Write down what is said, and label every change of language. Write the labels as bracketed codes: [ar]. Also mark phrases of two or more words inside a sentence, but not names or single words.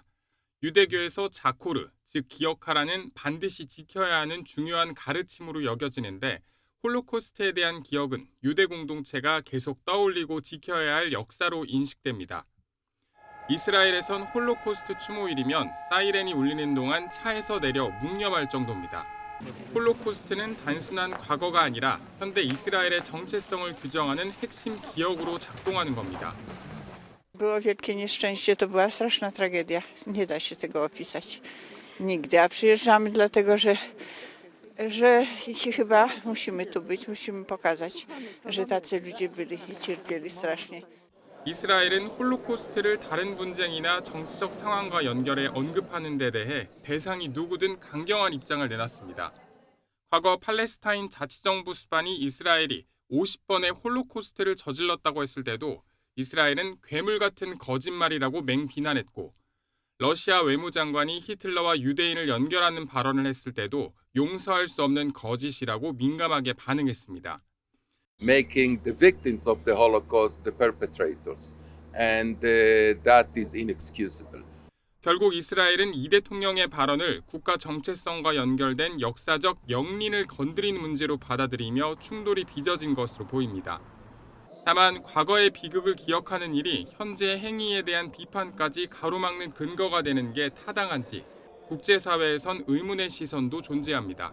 [ko] 유대교에서 자코르, 즉 기억하라는 반드시 지켜야 하는 중요한 가르침으로 여겨지는데 홀로코스트에 대한 기억은 유대 공동체가 계속 떠올리고 지켜야 할 역사로 인식됩니다. 이스라엘에선 홀로코스트 추모일이면 사이렌이 울리는 동안 차에서 내려 묵념할 정도입니다. 홀로코스트는 단순한 과거가 아니라 현대 이스라엘의 정체성을 규정하는 핵심 기억으로 작동하는 겁니다. [pl] Było wielkie nieszczęście, to była straszna tragedia. Nie da się tego opisać nigdy. A przyjeżdżamy dlatego, że chyba musimy tu być, musimy pokazać, że tacy ludzie byli i cierpieli strasznie. [ko] 이스라엘은 홀로코스트를 다른 분쟁이나 정치적 상황과 연결해 언급하는 데 대해 대상이 누구든 강경한 입장을 내놨습니다. 과거 팔레스타인 자치정부 수반이 이스라엘이 50번의 홀로코스트를 저질렀다고 했을 때도 이스라엘은 괴물 같은 거짓말이라고 맹비난했고 러시아 외무장관이 히틀러와 유대인을 연결하는 발언을 했을 때도 용서할 수 없는 거짓이라고 민감하게 반응했습니다. [en] Making the victims of the Holocaust the perpetrators, and that is inexcusable. [ko] 결국 이스라엘은 이 대통령의 발언을 국가 정체성과 연결된 역사적 영린을 건드리는 문제로 받아들이며 충돌이 빚어진 것으로 보입니다. 다만 과거의 비극을 기억하는 일이 현재의 행위에 대한 비판까지 가로막는 근거가 되는 게 타당한지 국제사회에선 의문의 시선도 존재합니다.